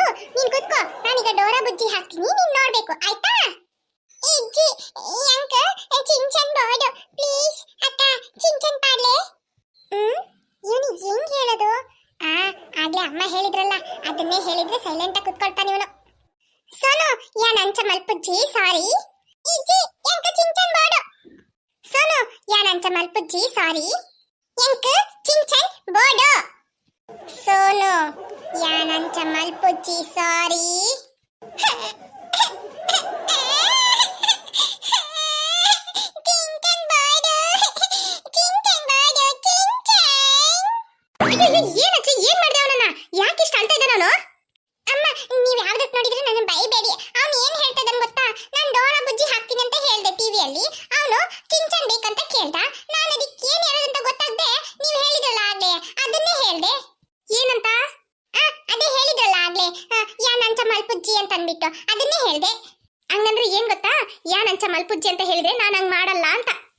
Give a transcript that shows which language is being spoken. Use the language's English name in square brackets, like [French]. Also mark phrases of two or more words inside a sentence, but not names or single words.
[Kannada] ನೀನ್ ಕುತ್ಕೋ ನಾನೀಗ ಡೋರಾ ಬುಜ್ಜಿ ಹಾಕ್ತೀನಿ ನೀನ್ ನೋಡ್ಬೇಕು ಆಯ್ತಾ [Tulu] ಇಜ್ಜಿ ಅಂಕ ಚಿಂಚನ್ ಬೋರ್ಡು ಪ್ಲೀಸ್ ಅಕ್ಕ ಚಿಂಚನ್ ಪಾಡ್ಲೆ [Kannada] ಇವನು ಹೆಂಗ್ ಹೇಳೋದು ಆಗ್ಲೇ ಅಮ್ಮ ಹೇಳಿದ್ರಲ್ಲ ಅದನ್ನೇ ಹೇಳಿದ್ರೆ ಸೈಲೆಂಟ್ ಆಗಿ ಕುತ್ಕೊಳ್ತಾನೆ ಇವನು [Tulu] ಸೋನು ಯಾನ್ ಅಂಚ ಮಲ್ಪುಜ್ಜಿ ಸಾರಿ ಇಜ್ಜಿ ಎಂಕ ಚಿಂಚನ್ ಬೋರ್ಡು ಸೋನು ಯಾನ್ ಅಂಚ ಮಲ್ಪುಜ್ಜಿ ಸಾರಿ ಎಂಕ ಚಿಂಚನ್ ಬೋರ್ಡು ಸೋನು ಯಾನ್ ಅಂಚ ಮಲ್ಪುಜ್ಜಿ ಸಾರಿ [Kannada] ಏನಚ್ಚಿ ಏನ್ ಮಾಡ್ದೆ ಅವನನ್ನ ಯಾಕೆ ಇಷ್ಟ ಅಳ್ತಾ ಇದ್ದ ನಾನು ಅಮ್ಮ ನೀವ್ ಯಾವ್ದಕ್ ನೋಡಿದ್ರೆ ನನ್ನ ಬೈಬೇಡಿ ಅವ್ನು ಏನ್ ಹೇಳ್ತಾ ಇದ್ದಾನೆ ಗೊತ್ತಾ ನಾನು ಡೋರಾ ಬುಜ್ಜಿ ಹಾಕ್ತೀನಿ ಅಂತ ಹೇಳ್ದೆ ಟಿವಿಯಲ್ಲಿ ಅವನು ಚಿಂಚನ್ ಬೇಕಂತ ಕೇಳ್ದ ನಾನು ಅದಕ್ಕೆ ಏನ್ ಹೇಳೋದಂತ ಗೊತ್ತಾಗ್ದೆ ನೀವ್ ಹೇಳಿದ್ರಲ್ಲ ಆಗ್ಲೇ ಅದನ್ನೇ ಹೇಳ್ದೆ ಏನಂತ ಅದೇ ಹೇಳಿದ್ರಲ್ಲ ಆಗ್ಲೇ [Tulu] ಯಾನ್ ಅಂಚ ಮಲ್ಪುಜ್ಜಿ [Kannada] ಅಂತ ಅಂದ್ಬಿಟ್ಟು ಅದನ್ನೇ ಹೇಳ್ದೆ ಹಂಗಂದ್ರೆ ಏನ್ ಗೊತ್ತಾ [Tulu] ಯಾನ್ ಅಂಚ ಮಲ್ಪುಜ್ಜಿ [Kannada] ಅಂತ ಹೇಳಿದ್ರೆ ನಾನು ಹಂಗ್ ಮಾಡಲ್ಲ ಅಂತ